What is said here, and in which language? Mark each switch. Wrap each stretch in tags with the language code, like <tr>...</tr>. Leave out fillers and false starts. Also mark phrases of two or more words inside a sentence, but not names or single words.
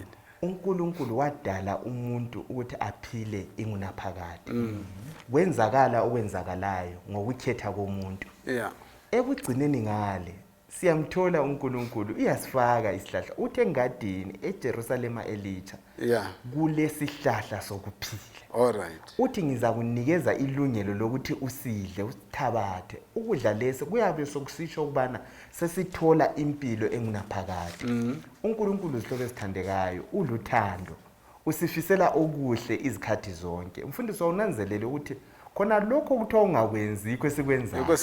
<nd>uNkulunkulu wadala umuntu ukuthi aphile ingunaphakade kwenzakala okwenzakalayo ngokukhetha komuntu ekugcineni ngale siyamthola uNkulunkulu uyasifaka isihlahla uthi engadini eJerusalema elitsha kulesihlahla sokuphila alright uthi ngizakunikeza ilungelo lokuthi usidle usithabathe ukudla lesi kuyabe sokusisho ukubana sesithola impilo engunaphakade uNkulunkulu zihlobo ezithandekayo uluthando usifisela okuhle izikhathi zonke umfundisi wawunanzelele ukuthi khona lokho kuthiwa ungakwenzi ikho esikwenzayo</nd>